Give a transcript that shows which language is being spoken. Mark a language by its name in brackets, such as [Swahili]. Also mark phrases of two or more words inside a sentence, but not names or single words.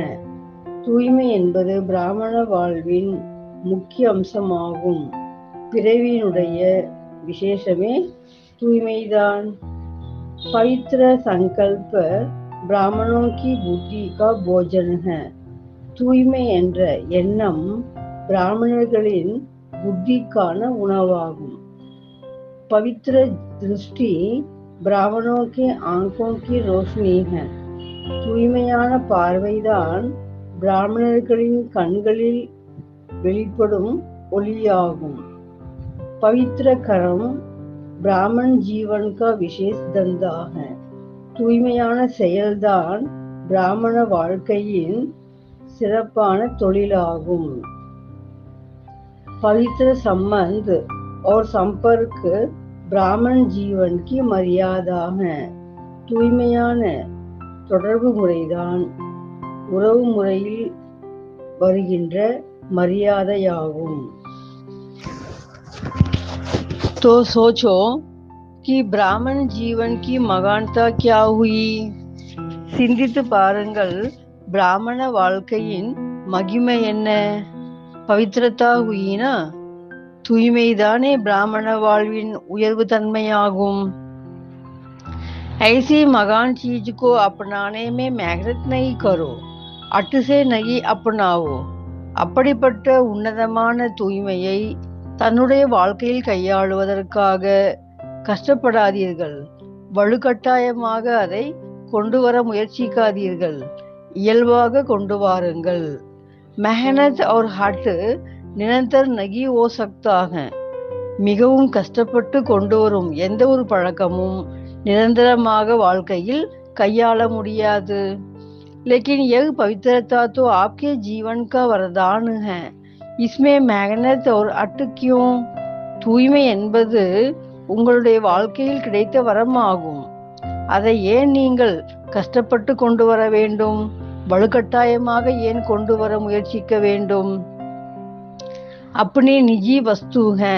[Tamil] தூய்மை என்பது பிராமண வாழ்வின் முக்கிய அம்சமாகும். பிறவியினுடைய விசேஷமே தூய்மைதான். [Hindi] पवित्र संकल्प ब्राह्मणों की बुद्धि का भोजन है. [Tamil] தூய்மை என்ற எண்ணம் பிராமணர்களின் புத்திக்கான உணவாகும். [Hindi] पवित्र दृष्टि ब्राह्मणों के आंखों की रोशनी है. [Tamil] தூய்மையான பார்வைதான் பிராமணர்களின் கண்களில் வெளிப்படும் ஒளியாகும். [Hindi] पवित्र कर्म ब्राह्मण जीवन का विशेष धंधा है. [Tamil] தூய்மையான செயல்தான் பிராமண வாழ்க்கையின் சிறப்பான தொழிலாகும். [Hindi] पवित्र संबंध और संपर्क ब्राह्मण जीवन की मर्यादा है. [Tamil] தூய்மையான தொடர்பு முறைதான் உறவு முறையில் வருகின்ற மரியாதையாகும். [Hindi] तो सोचो कि ब्राह्मण जीवन की महानता क्या हुई. [Tamil] சிந்தித்து பாருங்கள், பிராமண வாழ்க்கையின் மகிமை என்ன? [Hindi] पवित्रता हुई [Tamil] தூய்மைதானே பிராமண வாழ்வின் உயர்வு தன்மையாகும். [Hindi] ऐसी महान चीज को अपनाने में मेहनत नहीं करो, अट से नहीं अपनाओ. [Tamil] அப்படிப்பட்ட உன்னதமான தூய்மையை தன்னுடைய வாழ்க்கையில் கையாளுவதற்காக கஷ்டப்படாதீர்கள். வலுக்கட்டாயமாக அதை கொண்டு வர முயற்சிக்காதீர்கள். இயல்பாக கொண்டு வாருங்கள். [Hindi] मेहनत और हट निरंतर नहीं हो सकता है. [Tamil] மிகவும் கஷ்டப்பட்டு கொண்டு வரும் எந்த ஒரு பழக்கமும் நிரந்தரமாக வாழ்க்கையில் கையாள முடியாது। [Hindi] लेकिन यह पवित्रता तो आपके जीवन का वरदान है, इसमें मेहनत और अट क्यों? [Tamil] தூய்மை என்பது உங்களுடைய வாழ்க்கையில் கிடைத்த வரமாகும். அதை ஏன் நீங்கள் கஷ்டப்பட்டு கொண்டு வர வேண்டும்? வலுக்கட்டாயமாக ஏன் கொண்டு வர முயற்சிக்க வேண்டும்? [Hindi] अपनी निजी वस्तु है.